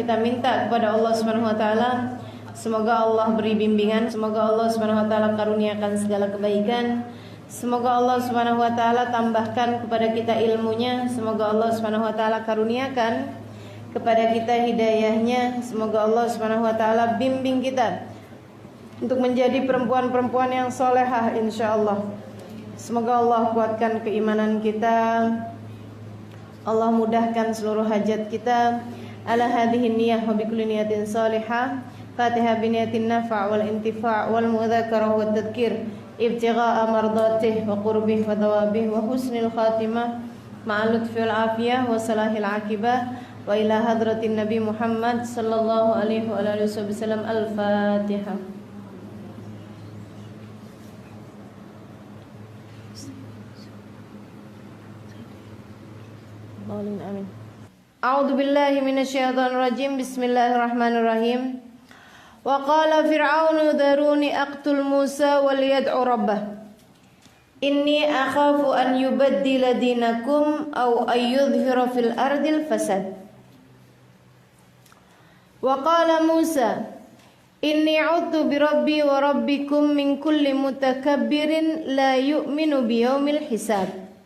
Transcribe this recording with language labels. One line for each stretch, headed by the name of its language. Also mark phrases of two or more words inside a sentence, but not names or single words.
Indonesian: Kita minta kepada Allah
Arabic: Subhanahu wa taala,
Indonesian: semoga Allah beri bimbingan, semoga Allah
Arabic: Subhanahu wa taala
Indonesian: karuniakan segala kebaikan, semoga Allah
Arabic: Subhanahu wa taala
Indonesian: tambahkan kepada kita ilmunya, semoga Allah
Arabic: Subhanahu wa taala
Indonesian: karuniakan kepada kita hidayahnya, semoga Allah
Arabic: Subhanahu wa taala
Indonesian: bimbing kita untuk menjadi perempuan-perempuan yang solehah insyaallah. Semoga Allah kuatkan keimanan kita, Allah mudahkan seluruh hajat kita.
Arabic: على هذه النية وبكل نية صالحة. الفاتحة بنية النفع والانتفاع والمذاكرة والتذكير ابتغاء مرضاته وقربه وثوابه وحسن الخاتمة مع اللطف والعافية وصلاح العاقبة وإلى حضرة النبي محمد صلى الله عليه وآله وسلم. الفاتحة. آمين. أعوذ بالله من الشيطان الرجيم. بسم الله الرحمن الرحيم. وقال فرعون ذروني أقتل موسى وليدع ربه إني أخاف أن يبدل دينكم أو أن يظهر في الأرض الفساد. وقال موسى إني أعوذ بربي وربكم من كل متكبر لا يؤمن بيوم الحساب.